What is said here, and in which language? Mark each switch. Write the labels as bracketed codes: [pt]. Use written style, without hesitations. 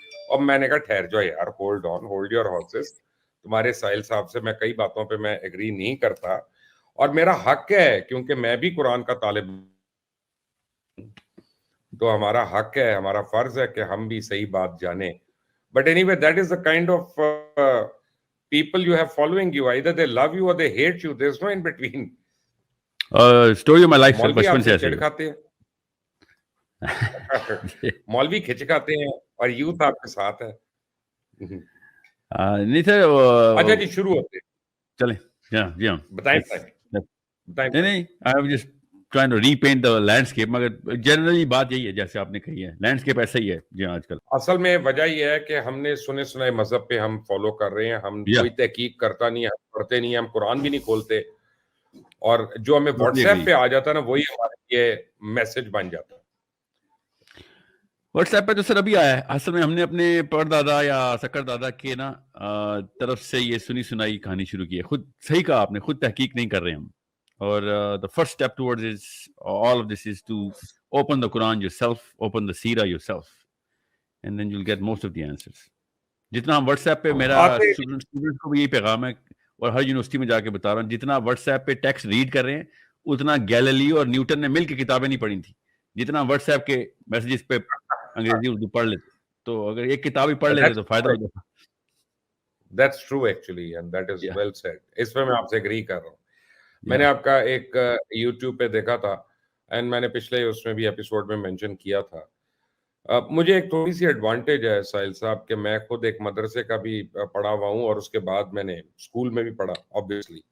[ur] اور میں نے کہا ٹھہر جاؤ یار, [en] Hold on, hold your horses. [ur] تمہارے ساحل صاحب سے میں کئی باتوں پہ میں ایگری نہیں کرتا, اور میرا حق ہے کیونکہ میں بھی قرآن کا طالب ہوں, تو ہمارا حق ہے, ہمارا فرض ہے کہ ہم بھی صحیح بات جانیں. [en] But anyway, that is the kind of people you have following you. Either they love you or they hate you. There's no in between. Story of my life, sir. [ur] مولوی بچپن آپ سے سے ایسے چڑ کھاتے ہیں, مولوی کھچ کھاتے ہیں, اور یوتھ آپ کے ساتھ ہے. نہیں سر. اچھا جی, شروع ہوتے ہیں. چلیں. جی ہاں بتائیں. [en] نہیں, I have just trying to repaint the landscape. [ur] مگر جنرلی بات یہی ہے جیسے آپ نے کہی ہے, لینڈسکیپ ایسا ہی ہے جی آج کل. اصل میں وجہ یہ ہے کہ ہم نے سنے سنائے مذہب پہ ہم فالو کر رہے ہیں, ہم کوئی تحقیق کرتا نہیں, ہم پڑھتے نہیں, ہم قرآن بھی نہیں کھولتے, اور جو ہمیں واٹس ایپ پہ آ جاتا ہے نا وہی ہمارے لیے میسج بن جاتا ہے. واٹس ایپ پہ تو سر ابھی آیا ہے. اصل میں ہم نے اپنے پردادا یا سکر دادا کے نا طرف سے یہ سنی سنائی کہانی شروع کی ہے. خود صحیح کہا آپ نے, خود تحقیق نہیں کر رہے ہم. [en] اور the first step towards is all of this is to open the Quran yourself, open the Seerah yourself, and then you'll get most of the answers. [ur] جتنا ہم واٹس ایپ پہ, میرا اسٹوڈنٹ کو بھی یہی پیغام ہے, اور ہر یونیورسٹی میں جا کے بتا رہا ہوں, جتنا واٹس ایپ پہ ٹیکسٹ ریڈ کر رہے ہیں اتنا گیلیلیو اور نیوٹن نے مل کے کتابیں نہیں پڑھی تھیں. جتنا واٹس ایپ کے میسیجز پہ انگریزی اردو پڑھ لیتے, تو اگر ایک کتاب ہی پڑھ لیتے تو فائدہ ہو جاتا. [en] That's true actually, and that is well said. [ur] اس پہ میں آپ سے اگری کر رہا ہوں. میں نے آپ کا ایک یوٹیوب پہ دیکھا تھا, اینڈ میں نے پچھلے اس میں بھی ایپیسوڈ میں مینشن کیا تھا. مجھے ایک تھوڑی سی ایڈوانٹیج ہے ساحل صاحب کہ میں خود ایک مدرسے کا بھی پڑھا ہوا ہوں, اور اس کے بعد میں نے اسکول میں بھی پڑھا obviously.